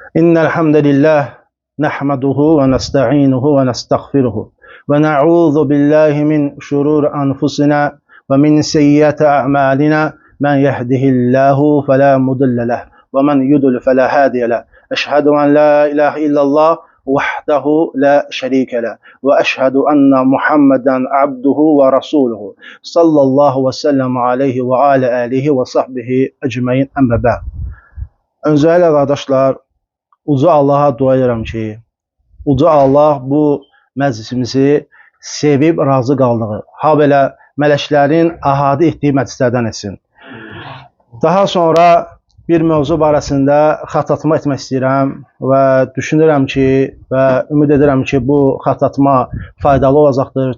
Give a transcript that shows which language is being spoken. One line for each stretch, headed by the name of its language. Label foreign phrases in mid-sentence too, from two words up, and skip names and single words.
Arabic: إن الحمد لله نحمده ونستعينه ونستغفره ونعوذ بالله من شرور أنفسنا ومن سيئات أعمالنا من يهده الله فلا مضل له ومن يضلل فلا هادي له أشهد أن لا إله إلا الله وحده لا شريك له وأشهد أن محمدا عبده ورسوله صلى الله وسلم عليه وعلى آله وصحبه أجمعين أما بعد.
Turkish: Öncelikle kardeşler,
Azerbaijani: Uca Allah'a dua edirəm ki, Uca Allah bu məclisimizi sevib razı qaldığı, ha belə mələklərin əhatə etdiyi məclislərdən etsin. Daha sonra bir mövzu barəsində xatırlatma etmək istəyirəm və düşünürəm ki və ümid edirəm ki, bu xatırlatma faydalı olacaqdır.